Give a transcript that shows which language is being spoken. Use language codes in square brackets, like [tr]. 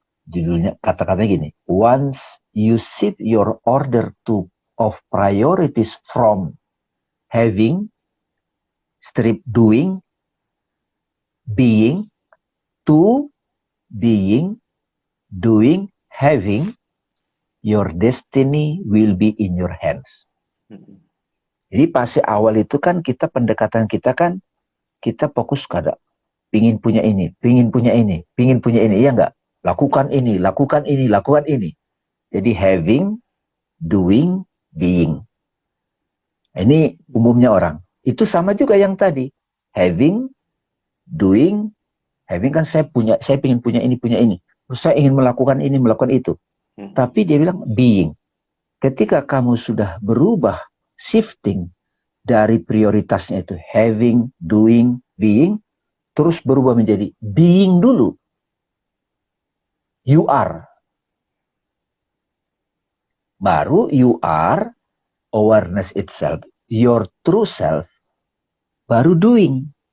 [id] Judulnya kata-katanya gini, [en] once you shift your order of priorities from having, strip doing, being, to being, doing, having, your destiny will be in your hands. [id] Jadi fase awal itu kan kita pendekatan kita kan kita fokus pada pingin punya ini, pingin punya ini, iya enggak? Lakukan ini, lakukan ini, lakukan ini. Jadi having, doing, being. Ini umumnya orang. Itu sama juga yang tadi. Having, doing, having kan saya ingin punya ini. Terus saya ingin melakukan ini, melakukan itu. Tapi dia bilang being. Ketika kamu sudah berubah, shifting dari prioritasnya itu having, doing, being, terus berubah menjadi being dulu. [en] You are. [id] Baru [en] you are, awareness itself, your true self, [id] baru [en] doing.